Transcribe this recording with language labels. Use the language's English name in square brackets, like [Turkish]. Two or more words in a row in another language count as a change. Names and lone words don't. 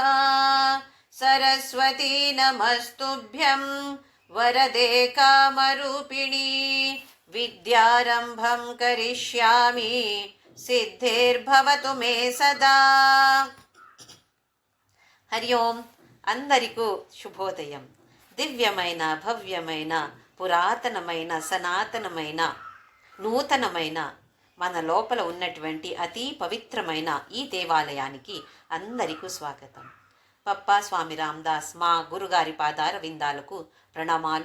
[Sanskrit] सरस्वती नमस्तुभ्यं वरदे कामरूपिणी विद्यारम्भं करिष्यामि सिद्धिर्भवतु मे सदा। हरि ओं [Telugu] అందరికీ శుభోదయం. దివ్యమైన భవ్యమైన పురాతనమైన సనాతనమైన నూతనమైన మన లోపల ఉన్నటువంటి అతి పవిత్రమైన ఈ దేవాలయానికి అందరికీ స్వాగతం. పప్పా స్వామి రామదాస్ మా గురుగారి పాదార విందాలకు ప్రణామాలు.